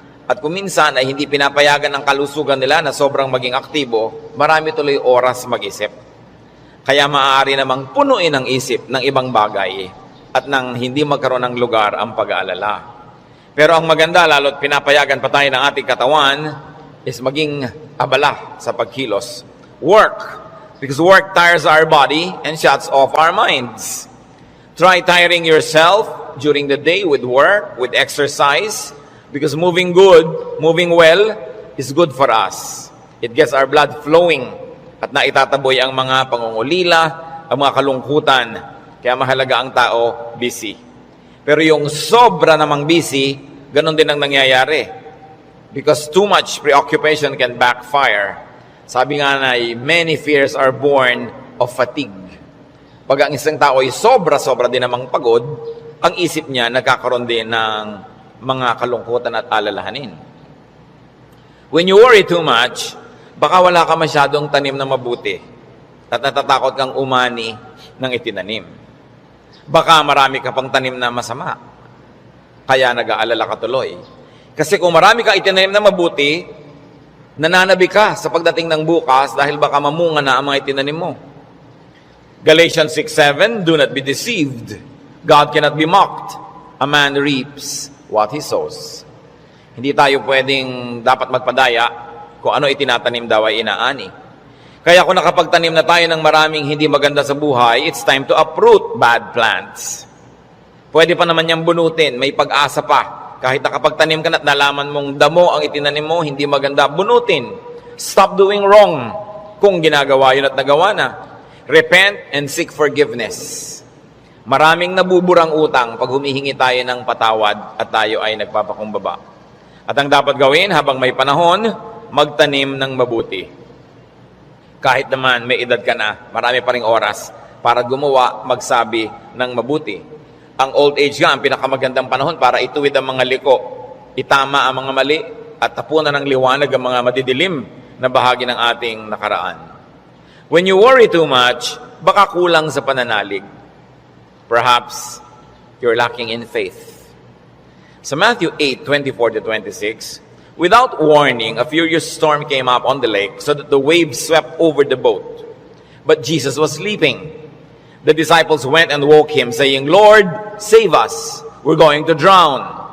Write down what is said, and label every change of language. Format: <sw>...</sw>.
<tl>At kung minsan ay hindi pinapayagan ng kalusugan nila na sobrang maging aktibo, marami tuloy oras mag-isip. Kaya maaari namang punuin ang isip ng ibang bagay at nang hindi magkaroon ng lugar ang pag-aalala. Pero ang maganda, lalo't pinapayagan pa tayo ng ating katawan, is maging abala sa pagkilos.</tl> <en>Work. Because work tires our body and shuts off our minds. Try tiring yourself during the day with work, with exercise, because moving well, is good for us.</en> <tl>It gets our blood flowing at naitataboy ang mga pangungulila, ang mga kalungkutan. Kaya mahalaga ang tao busy. Pero yung sobra namang busy, ganun din ang nangyayari.</tl> <en>Because too much preoccupation can backfire. Sabi nga na, many fears are born of fatigue.</en> <tl>Pag ang isang tao ay sobra-sobra din namang pagod, ang isip niya nagkakaroon din ng mga kalungkutan at alalahanin. When you worry too much, baka wala ka masyadong tanim na mabuti at natatakot kang umani ng itinanim. Baka marami ka pang tanim na masama, kaya nag-aalala ka tuloy. Kasi kung marami kang itinanim na mabuti, nananabi ka sa pagdating ng bukas dahil baka mamunga na ang mga itinanim mo.</tl> <en>Galatians 6:7, do not be deceived. God cannot be mocked. A man reaps what he sows.</en> <tl>Hindi tayo pwedeng dapat magpadaya kung ano itinatanim daw ay inaani. Kaya kung nakapagtanim na tayo ng maraming hindi maganda sa buhay, it's time to uproot bad plants. Pwede pa naman niyang bunutin, may pag-asa pa. Kahit nakapagtanim ka na at nalaman mong damo ang itinanim mo, hindi maganda, bunutin. Stop doing wrong kung ginagawa yun at nagawa na.</tl> <en>Repent and seek forgiveness.</en> <tl>Maraming nabuburang utang pag humihingi tayo ng patawad at tayo ay nagpapakumbaba. At ang dapat gawin habang may panahon, magtanim ng mabuti. Kahit naman may edad ka na, marami pa ring oras para gumawa, magsabi ng mabuti. Ang old age nga, ang pinakamagandang panahon para ituwid ang mga liko, itama ang mga mali, at tapunan ng liwanag ang mga madidilim na bahagi ng ating nakaraan.</tl> <en>When you worry too much, baka kulang sa pananalig. Perhaps you're lacking in faith. Sa Matthew 8:24-26, without warning, a furious storm came up on the lake so that the waves swept over the boat. But Jesus was sleeping. The disciples went and woke him, saying, Lord, save us. We're going to drown.</en>